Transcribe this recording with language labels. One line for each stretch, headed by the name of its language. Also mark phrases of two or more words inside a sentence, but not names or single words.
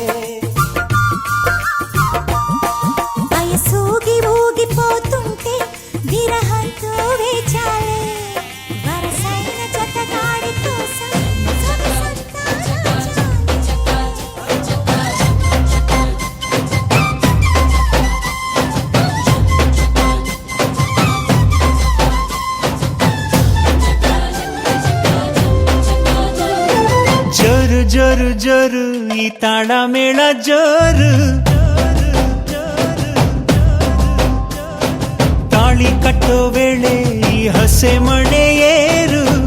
Telugu: వయసూగి ఊగిపోతుంటే విరహంతో వేచాలే వరసైన జతగాడి కోసం సొగసంతా
Kannada: ಜೋರು ಜೋರು ಜೋರು ಈ ತಾಳ ಮೇಳ ಜೋರು ತಾಳಿ ಕಟ್ಟೋ ವೇಳೆ ಈ ಹಸೆ ಮಣೆ ಏರು